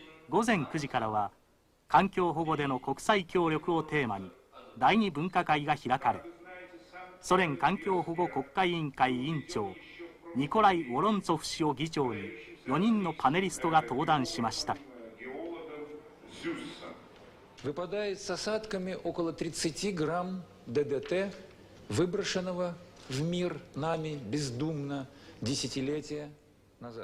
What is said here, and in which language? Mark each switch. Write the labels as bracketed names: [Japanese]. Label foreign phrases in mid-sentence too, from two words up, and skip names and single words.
[Japanese] 午前9時からは環境保護での国際協力をテーマに第2分科会が開かれ、ソ連環境保護国会委員会委員長ニコライ・ウォロンツォフ氏を議長に4人のパネリストが登壇しました。 [Russian] Выпадает с осадками около 30 грамм ДДТ, выброшенного в мир нами бездумно десятилетия назад.